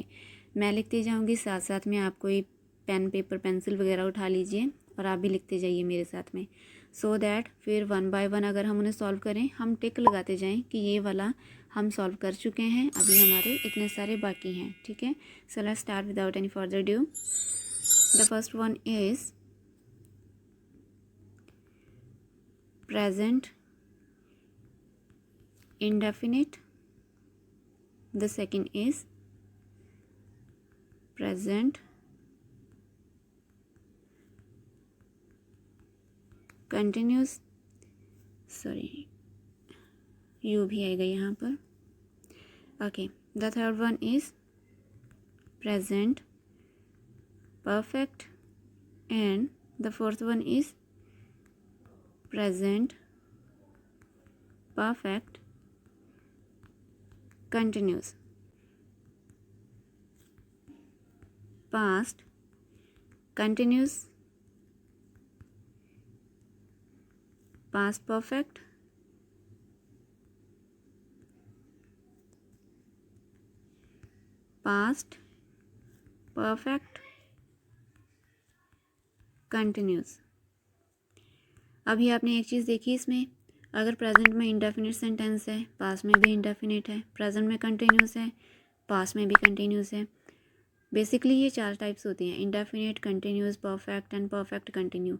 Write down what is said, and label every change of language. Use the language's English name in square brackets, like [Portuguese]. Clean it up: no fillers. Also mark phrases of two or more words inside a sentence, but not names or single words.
[Hindi] मैं लिखती जाऊँगी, साथ साथ में आप कोई [English] pen paper pencil [Hindi] वगैरह उठा लीजिए और आप भी लिखते जाइए मेरे साथ में, [English] so that [Hindi] फिर [English] one by one [Hindi] अगर हम उन्हें सॉल्व करें हम टिक लगाते जाएं कि ये वाला हम सॉल्व कर चुके हैं, अभी हमारे इतने सारे बाकी हैं. ठीक है, [English] so let's start without any further due. the first one is present indefinite. The second is present continuous. [Hindi] सॉरी, यू भी आएगा यहाँ पर. [English] okay, the third one is present perfect and the fourth one is present perfect continuous. Past continuous, past perfect, past perfect continuous. [Hindi] अभी आपने एक चीज़ देखी इसमें, अगर प्रेजेंट में [English] indefinite sentence [Hindi] है, पास्ट में भी इंडेफिनिट है, प्रेजेंट में कंटिन्यूस है, पास्ट में भी कंटिन्यूस है. बेसिकली ये चार टाइप्स होती हैं, [English] indefinite, continuous, perfect and perfect continue.